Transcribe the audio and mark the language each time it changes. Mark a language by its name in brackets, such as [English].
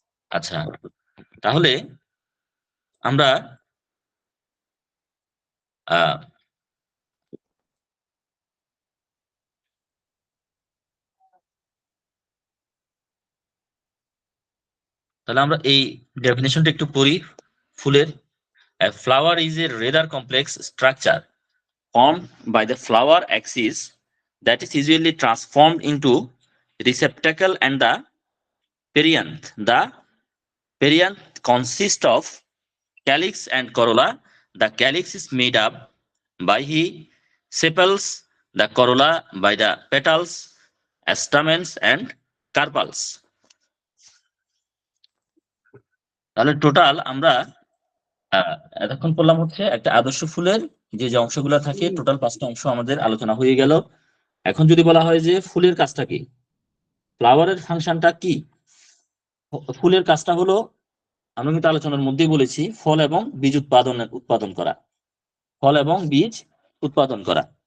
[Bangla] আচ্ছা, তাহলে আমরা আহ তাহলে আমরা এই ডেফিনেশনটা একটু পড়ি ফুলের। [English] A flower is a rather complex structure formed by the flower axis that is usually transformed into receptacle and the perianth. The perianth consists of calyx and corolla. The calyx is made up by the sepals, the corolla by the petals, stamens and carpels. [Bangla] তাহলে total আমরা এতক্ষণ করলাম হচ্ছে একটা আদর্শ ফুলের যে যে অংশগুলো থাকে, টোটাল 5টা অংশ আমাদের আলোচনা হয়ে গেল। এখন যদি বলা হয় যে ফুলের কাজটা কি, ফ্লাওয়ারের ফাংশনটা কি, ফুলের কাজটা হলো, আমরা কিন্তু আলোচনার মধ্যেই বলেছি, ফল এবং বীজ উৎপাদন করা, ফল এবং বীজ উৎপাদন করা।